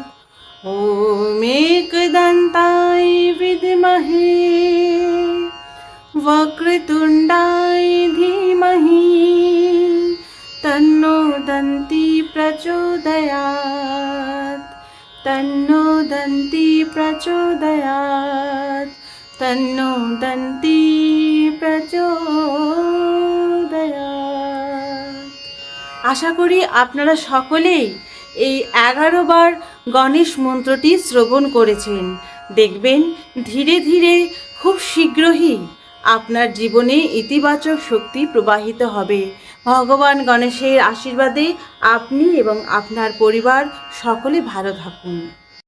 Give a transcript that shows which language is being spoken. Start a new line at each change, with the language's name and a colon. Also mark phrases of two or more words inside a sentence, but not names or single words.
Sanskrit: ॐ एकदन्ताय विद्महे वक्रतुण्डाय धीमहि तन्नो दन्ती प्रचोदयात्। तन्नो दन्ती प्रचोदयात्। तन्नो दन्ती प्रचोदयात्।
Bangla: আশা করি আপনারা সকলেই এই 11 বার গণেশ মন্ত্রটি শ্রবণ করেছেন। দেখবেন ধীরে ধীরে খুব শীঘ্রই আপনার জীবনে ইতিবাচক শক্তি প্রবাহিত হবে। ভগবান গণেশের আশীর্বাদে আপনি এবং আপনার পরিবার সকলে ভালো থাকুন।